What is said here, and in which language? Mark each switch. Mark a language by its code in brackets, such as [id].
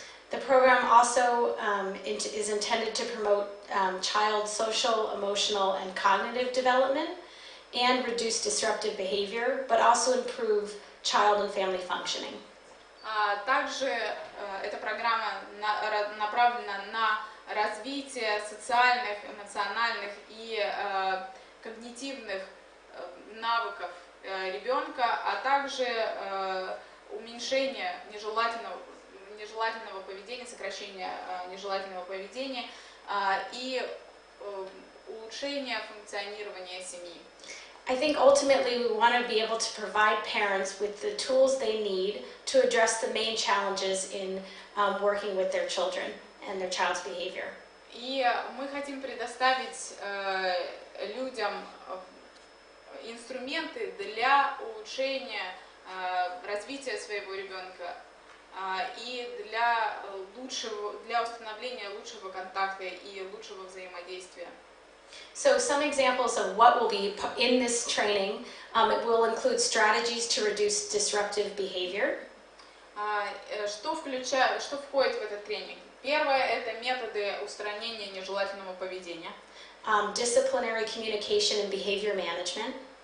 [en] The program also is intended to promote child social, emotional, and cognitive development and reduce disruptive behavior, but also improve child and family functioning. [ru] Также эта программа направлена на развитие социальных, эмоциональных и когнитивных навыков ребенка, а также уменьшение нежелательного поведения, сокращение нежелательного поведения и улучшения функционирования семьи. [en] I think ultimately we want to be able to provide parents with the tools they need to address the main challenges in working with their children and their child's behavior. [ru] И мы хотим предоставить людям инструменты для улучшения развития своего ребенка и для установления лучшего контакта и лучшего взаимодействия. [en] So some examples of what will be in this training, it will include strategies to reduce disruptive behavior. [ru] Что входит в этот тренинг? Первое – это методы устранения нежелательного поведения. [en] Disciplinary communication and behavior management.